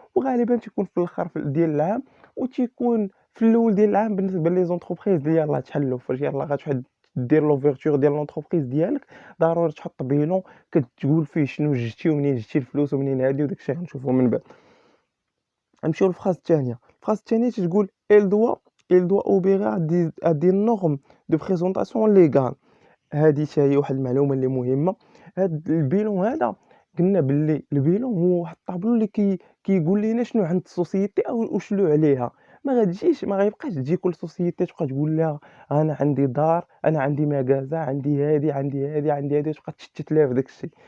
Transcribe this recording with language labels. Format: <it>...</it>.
<ar>وغالبا تيكون في الاخر ديال العام وتيكون في الاول ديال العام بالنسبه لي زونتربريز اللي يلاه تحلوا فاش يلاه غتحد دير لوفيرتور ديال لونتربريز ديالك ضروري تحط بيلون كتقول فيه شنو جبتي ومنين جبتي الفلوس ومنين هادي وداك الشيء غنشوفوه من بعد. نمشيو للفراز الثانيه. الفراز الثانيه تتقول</ar> <fr>il doit obéir à des normes de présentation légale.</fr> <ar>هذه حتى هي واحد المعلومه اللي مهمه. هاد البيلون هذا قلنا باللي البيلون هو واحد الطابلو اللي كيقول لنا شنو عند السوسيتي او وشنو عليها. ما غيبقاش تجي كل سوسيتي تبقى تقول لها أنا عندي دار، أنا عندي مكازا، عندي هادي، عندي هادي، عندي هادي، وتبقى تشتت ليها في داك الشيء.</ar>